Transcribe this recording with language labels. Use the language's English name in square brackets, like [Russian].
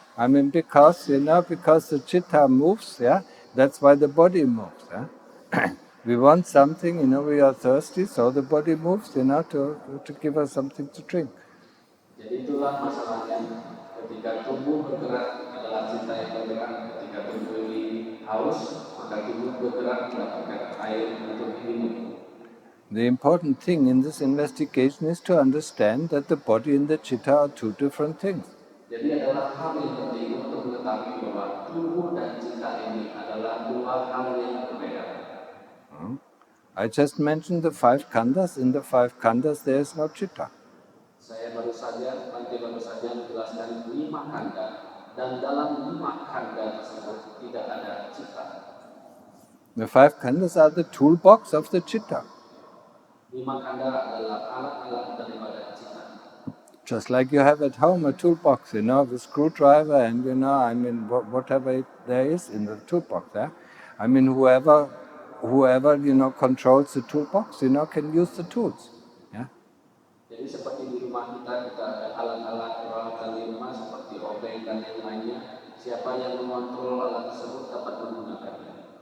[English] I mean, because the chitta moves, yeah. That's why the body moves, yeah. We want something, we are thirsty, so the body moves, to give us something to drink. [Indonesian] Jadi itulah masalahnya, ketika tubuh bergerak adalah cinta yang bergerak, ketika tubuh ini haus, maka tubuh bergerak mendapatkan air untuk minum. [English] The important thing in this investigation is to understand that the body and the chitta are two different things. [Indonesian] Jadi adalah hal yang penting untuk mengetahui bahwa tubuh dan cinta ini adalah dua hal yang berbeda. [English] I just mentioned the 5 khandhas. In the 5 khandhas, there is no chitta. [Indonesian] Saya baru saja menjelaskan 5 khandha, dan dalam 5 khandha tersebut tidak ada cita. [English] The 5 khandhas are the toolbox of the chitta. [Indonesian] 5 khandha adalah alat-alat daripada cita. [English] Just like you have at home a toolbox, with screwdriver and, whatever there is in the toolbox. I mean, whoever, controls the toolbox, can use the tools. [Indonesian] Jadi seperti di rumah kita ada alat-alat peralatan di rumah seperti obeng dan yang lainnya. Siapa yang mengontrol alat tersebut dapat menggunakannya.